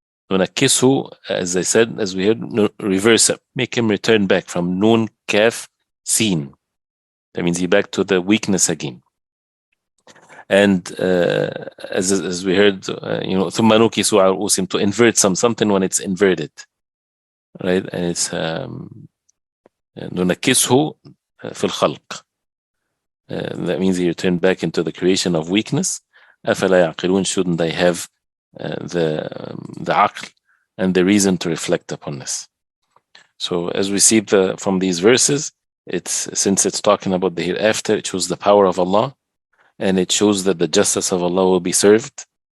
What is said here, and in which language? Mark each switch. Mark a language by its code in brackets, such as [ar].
[en] نُنَكِّسْهُ, as I said, as we heard, reverse it, make him return back from nun, kaf, sin. That means he back to the weakness again. And as we heard, [ar] ثُمَّ نُكِسُوا عَلَى رُؤُوسِهِمْ, [en] to invert something when it's inverted. Right? And it's [ar] نُنَكِّسْهُ فِي الْخَلْقِ. [en] That means he returned back into the creation of weakness. [ar] أَفَلَا يَعْقِلُونَ, [en] shouldn't they have the aql and the reason to reflect upon this? So as we see from these verses, since it's talking about the hereafter, it shows the power of Allah, and it shows that the justice of Allah will be served.